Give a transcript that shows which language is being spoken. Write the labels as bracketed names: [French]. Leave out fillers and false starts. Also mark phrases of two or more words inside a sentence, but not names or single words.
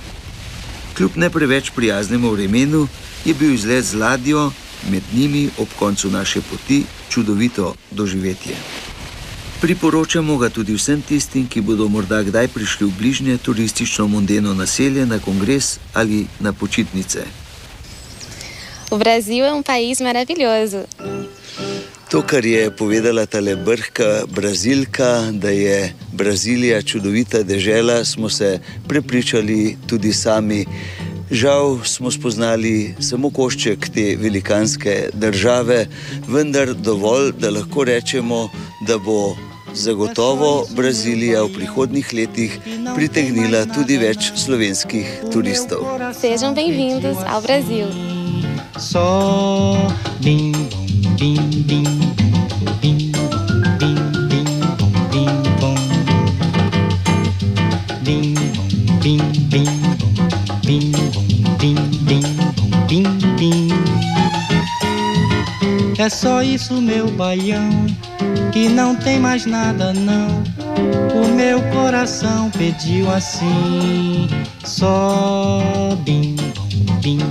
[Slovenian] Kljub ne preveč prijaznemu vremenu je bil izlet z ladjo, med njimi ob koncu naše poti čudovito doživetje. Priporočamo ga tudi vsem tistim, ki bodo morda kdaj prišli v bližnje turistično-mondeno naselje na kongres ali na počitnice. [Portuguese] O Brasil é país maravilhoso. [Slovenian] To, kar je povedala tale brhka Brazilka, da je Brazilija čudovita dežela, smo se prepričali tudi sami. Žal smo spoznali samo košček te velikanske države, vendar dovolj, da lahko rečemo, da bo zagotovo Brazilija v prihodnjih letih pritegnila tudi več slovenskih turistov. [Portuguese] Sejam bem-vindos ao Brasil. Só bim bim bim bim bim bim bom bim bim bim bim bim bim bim bim. É só isso, meu baião, que não tem mais nada não. O meu coração pediu assim, só bim bim.